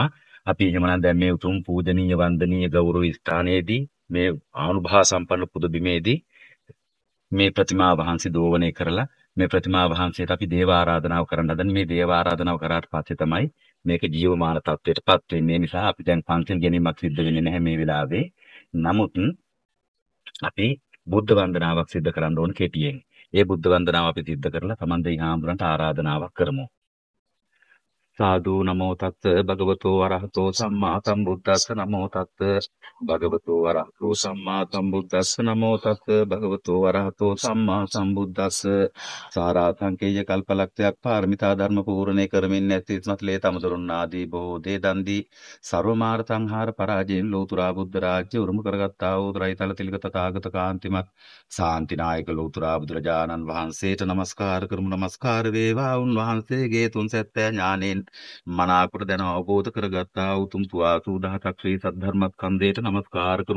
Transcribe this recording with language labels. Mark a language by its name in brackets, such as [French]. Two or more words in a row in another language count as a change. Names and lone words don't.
[Sinhala] අපි එහෙමනම් දැන් මේ උතුම් පූජනීය වන්දනීය ගෞරව ස්ථානයේදී මේ ආනුභාව සම්පන්න පුද බිමේදී මේ ප්‍රතිමා වහන්සේ දෝවණය කරලා මේ ප්‍රතිමා වහන්සේට අපි දේව ආරාධනාව කරන්න හදන මේ දේව ආරාධනාව කරාට පස්සේ තමයි මේක ජීවමාන තත්ත්වයටපත් වෙන්නේ. නිසා අපි දැන් පන්සල් ගැනීමක් සිද්ධ වෙන්නේ නැහැ මේ වෙලාවේ. නමුත් අපි බුද්ධ වන්දනාවක් සිද්ධ කරන්න ඕන කෙටියෙන්. ඒ බුද්ධ වන්දනාව අපි සිද්ධ කරලා සමන්දේ හාමුදුරන්ට ආරාධනාවක් කරමු. සාදු [Pali] නමෝ තත් භගවතෝ අරහතෝ සම්මා සම්බුද්දස්ස නමෝ තත් භගවතෝ අරහතෝ සම්මා සම්බුද්දස්ස නමෝ තත් භගවතෝ අරහතෝ සම්මා සම්බුද්දස්ස [Sinhala] සාරාංකේය කල්පලක්ෂයක් පාරමිතා ධර්ම පූර්ණේ කරමින් නැති ස්මත්ලේ තමදුරුන් ආදී බොහෝ දේ දන්දී සර්ව මාර්ග සංහාර පරාජයෙන් ලෝතුරා බුද්ධ රාජ්‍ය උරුම කරගත්තා වූ ත්‍රිතල තිලක තථාගත කාන්තිමත් ශාන්තිනායක ලෝතුරා බුදුරජාණන් වහන්සේට නමස්කාර කරමු. නමස්කාර වේවා උන්වහන්සේගේ තුන් සැත්තෑ ඥානෙන් මනාකොට දැන අවබෝධ කරගත්තා උතුම් සුවාසු දහසක් ශ්‍රී සද්ධර්මස්කන්ධයට නමස්කාර කරනු.